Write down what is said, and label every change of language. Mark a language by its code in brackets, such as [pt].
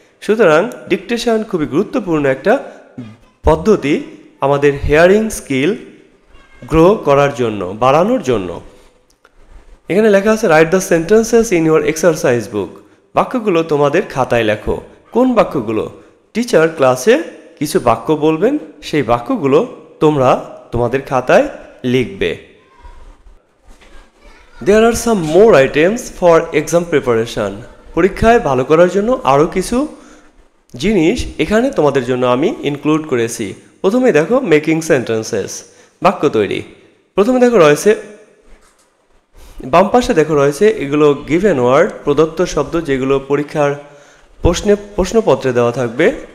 [bn] সুতরাং ডিকটেশন খুবই গুরুত্বপূর্ণ একটা পদ্ধতি আমাদের হিয়ারিং স্কিল গ্রো করার জন্য, বাড়ানোর জন্য। এখানে লেখা আছে [en] Write the sentences in your exercise book. [bn] বাক্যগুলো তোমাদের খাতায় লেখো। কোন বাক্যগুলো? টিচার ক্লাসে কিছু বাক্য বলবেন, সেই বাক্যগুলো তোমরা তোমাদের খাতায় লিখবে। [en] There are some more items for exam preparation. [bn] পরীক্ষায় ভালো করার জন্য আরও কিছু জিনিস এখানে তোমাদের জন্য আমি ইনক্লুড করেছি। প্রথমে দেখো মেকিং সেন্টেন্সেস, বাক্য তৈরি। প্রথমে দেখো রয়েছে, বাম পাশে দেখো রয়েছে এগুলো গিভেন ওয়ার্ড, প্রদত্ত শব্দ যেগুলো পরীক্ষার প্রশ্নপত্রে দেওয়া থাকবে।